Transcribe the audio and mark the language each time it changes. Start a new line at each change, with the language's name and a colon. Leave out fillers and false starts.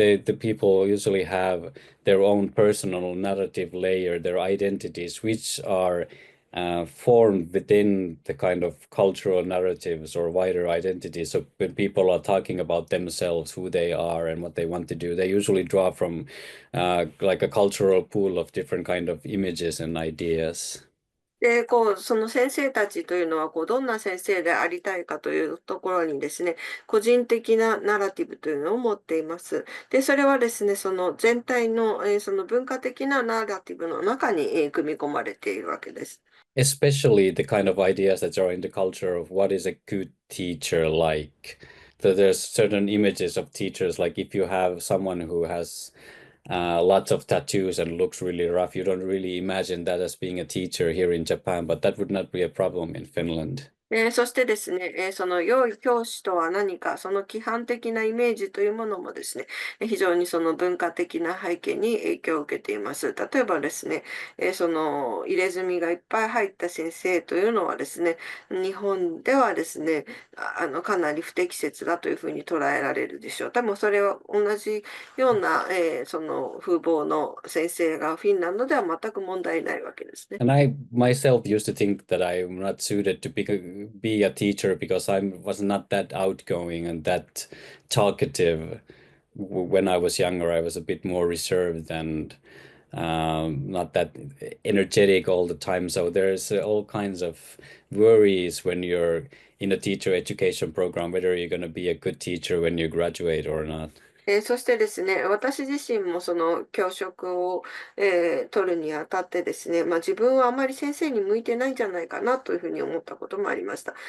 English: The people usually have their own personal narrative layer, their identities, which are formed within the kind of cultural narratives or wider identities. So when people are talking about themselves, who they are and what they want to do, they usually draw from like a cultural pool of different kind of images and ideas.
Japanese: で、その先生たちというのは、どんな先生でありたいかというところにですね、個人的なナラティブというのを持っています。で、それはですね、その全体の、その文化的なナラティブの中に、組み込まれているわけです。
English: Especially the kind of ideas that are in the culture of what is a good teacher like. So there's certain images of teachers, like if you have someone who has lots of tattoos and looks really rough, you don't really imagine that as being a teacher here in Japan, but that would not be a problem in Finland.
Japanese: そしてですね、その良い教師とは何か、その規範的なイメージというものもですね、非常にその文化的な背景に影響を受けています。例えばですね、その入れ墨がいっぱい入った先生というのはですね、日本ではですね、かなり不適切だというふうに捉えられるでしょう。多分それは同じような、その風貌の先生がフィンランドでは全く問題ないわけですね。
English: And I myself used to think that I'm not suited to be a teacher because I was not that outgoing and that talkative. When I was younger, I was a bit more reserved and not that energetic all the time. So there's all kinds of worries when you're in a teacher education program, whether you're going to be a good teacher when you graduate or not.
Japanese: そしてですね、私自身もその教職を、取るにあたってですね、自分はあまり先生に向いてないんじゃないかなというふうに思ったこともありました。